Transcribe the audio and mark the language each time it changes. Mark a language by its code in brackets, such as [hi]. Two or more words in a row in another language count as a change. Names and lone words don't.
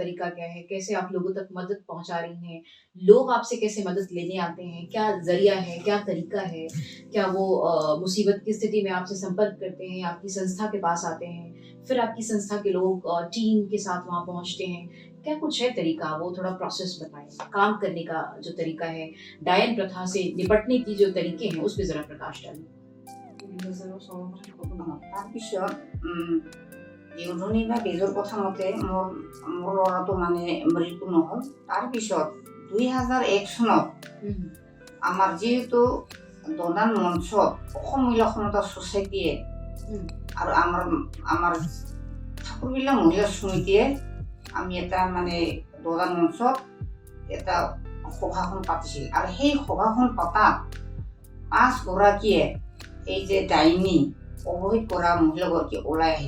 [hi] तरीका क्या है, कैसे आप लोगों तक मदद पहुंचा रही हैं, लोग आपसे कैसे मदद लेने आते हैं, क्या जरिया है, क्या तरीका है, क्या वो मुसीबत की स्थिति में आपसे संपर्क करते हैं, आपकी संस्था के पास आते हैं, फिर आपकी संस्था के लोग टीम के साथ वहाँ पहुँचते हैं, क्या कुछ है तरीका, वो थोड़ा प्रोसेस बताएं, काम करने का जो तरीका है, डायन प्रथा से निपटने की जो तरीके हैं उस पर जरा प्रकाश डालें। [as] তাৰপিছত দেউধনী বা বেজৰ কথা মতে মোৰ ল'ৰাটো মানে মৃত্যু নহ'ল। তাৰপিছত 2001 চনত আমাৰ যিহেতু দনান মঞ্চত অসম মহিলা সমতা ছ'চাইটিয়ে আৰু আমাৰ ঠাকুৰবিলা মহিলা সমিতিয়ে আমি এটা মানে দনান মঞ্চত এটা সভাখন পাতিছিল আৰু সেই সভাখন পতাত 5 গৰাকীয়ে এই যে ডাইনী অবহিত কৰা মহিলাগৰাকী ওলাই আহিল।